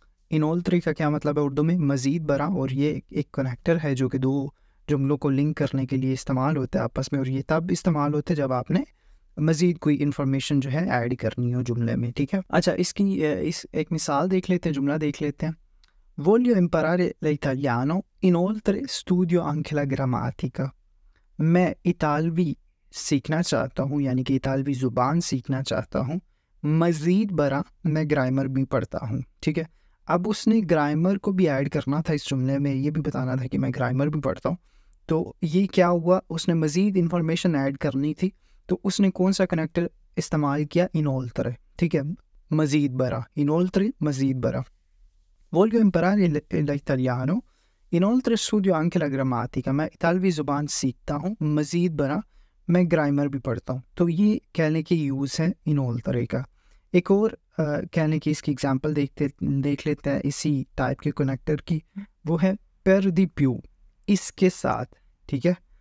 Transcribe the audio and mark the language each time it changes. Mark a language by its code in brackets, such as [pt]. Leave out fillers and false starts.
[hi] इनोल्त्रे का क्या मतलब है उर्दू में? मज़ीद बरा। और ये एक कनेक्टर है जो कि दो जुमलों को लिंक करने के लिए इस्तेमाल होता है आपस में, और ये तब इस्तेमाल होते हैं जब आपने मज़ीद कोई इन्फॉर्मेशन जो है ऐड करनी हो जुमले में, ठीक है। अच्छा, इसकी इस एक मिसाल देख लेते हैं, जुमला देख लेते हैं। [it] Voglio imparare l'italiano inoltre studio anche la grammatica। [hi] मैं इतालवी सीखना चाहता हूँ, यानी कि इतालवी ज़ुबान सीखना चाहता हूँ, मज़ीद बरा मैं ग्रामर भी पढ़ता हूँ, ठीक है। अब उसने ग्रामर को भी ऐड करना था इस जुमले में, ये भी बताना था कि मैं ग्रामर भी पढ़ता हूँ। तो ये क्या हुआ, उसने मज़ीद इन्फॉर्मेशन ऐड करनी थी, तो उसने कौन सा कनेक्टर इस्तेमाल किया? इनोल्त्रे, ठीक है, मज़ीद बरा, इनोल्त्रे मज़ीद बरा। [it] Voglio imparare l'italiano inoltre studio anche la grammatica। [hi] मैं इतालवी ज़ुबान सीखता हूँ, मज़ीद बरा मैं ग्रामर भी पढ़ता हूँ। तो ये कहने की यूज़ है इनोल्त्रे का। एक और कहने की इसकी एग्जांपल देख लेते हैं इसी टाइप के कनेक्टर की। वो है [it] per di più, [hi] इसके साथ, ठीक है।